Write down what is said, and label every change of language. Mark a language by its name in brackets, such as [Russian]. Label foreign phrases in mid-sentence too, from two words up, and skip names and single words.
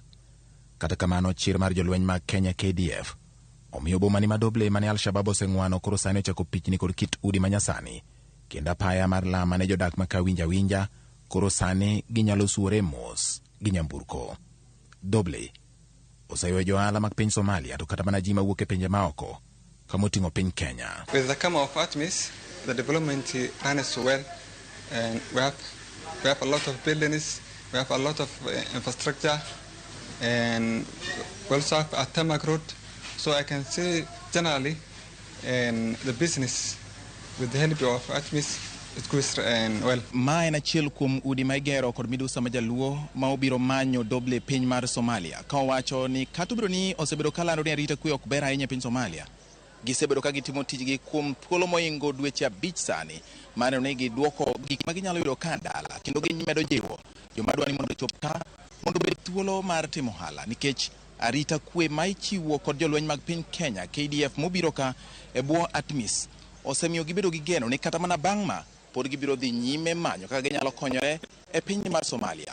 [Luo (Kenya and Tanzania)] Kata kamano chir mar jolweny mag Kenya KDF omiyo boma ni madoble mane Al-Shabaab oseng'wano koro sani ochako pichni kod kit udi manyasani kendo apaya mar lama ne jodak maka winja koro sani ginyalo suore mos gi nyamburko. Doble oseyuayo johala mag piny Somalia to kata mana ji mawuok e pinje maoko kamoting'o piny Kenya. [English] With the come of ATMIS, the development runs well, and we have a lot of buildings, we have a lot of infrastructure, and we also have a tarmac road. So I can say generally, and the business with the help of ATMIS, it goes well. [Luo (Kenya and Tanzania)] Ma en achiel kuom udi ma igero kod midusa ma jaluo ma obiro manyo Doble piny mar Somalia ka owacho ni kata obiro ni osebedo kalando ni arita kwe ok ber ahinya piny Somalia. Gisebedo ka gitimo tijgi kuom thuolo moingo dweche 5 sani mano ni giduoko gik ma ginyalo yudo ka dala kendo gimedo jiwo joma dwani mondo chop ka mondo bed thuolo mar timo hala nikech arita kwe ma ichiwo kod jolweny mag piny Kenya KDF mobiro ka e bwo ATMIS osemiyo gibedo gi geno ni kata mana bang' ma pod gibiro dhi nyime manyo kaka ginyalo konyore e piny mar Somalia.